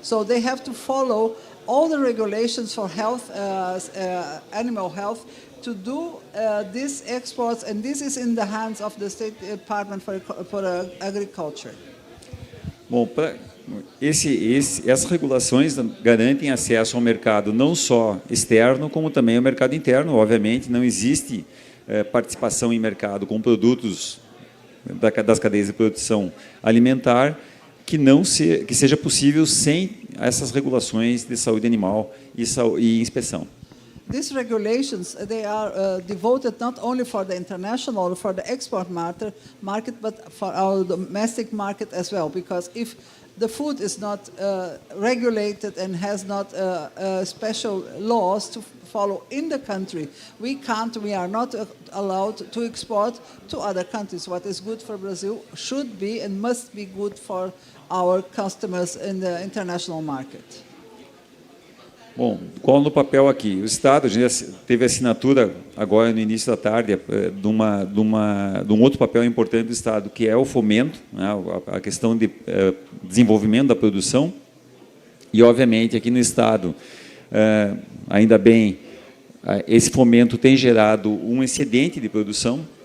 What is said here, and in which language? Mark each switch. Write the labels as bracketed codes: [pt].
[en] So they have to follow all the regulations for health, animal health, to do these exports, and this is in the hands of the State Department for Agriculture. [pt] Bom, essas regulações garantem acesso ao mercado não só externo, como também ao mercado interno. Obviamente, não existe participação em mercado com produtos das cadeias de produção alimentar que seja possível sem essas regulações de saúde animal e inspeção. [en] These regulations, they are devoted not only for the international, for the export market, but for our domestic market as well. Because if the food is not regulated and has not special laws to follow in the country, we are not allowed to export to other countries. What is good for Brazil should be and must be good for our customers in the international market. [pt] Bom, qual no papel aqui? O Estado já teve assinatura agora no início da tarde de um outro papel importante do Estado, que é o fomento, né, a questão de desenvolvimento da produção. E, obviamente, aqui no Estado, ainda bem, esse fomento tem gerado um excedente de produção.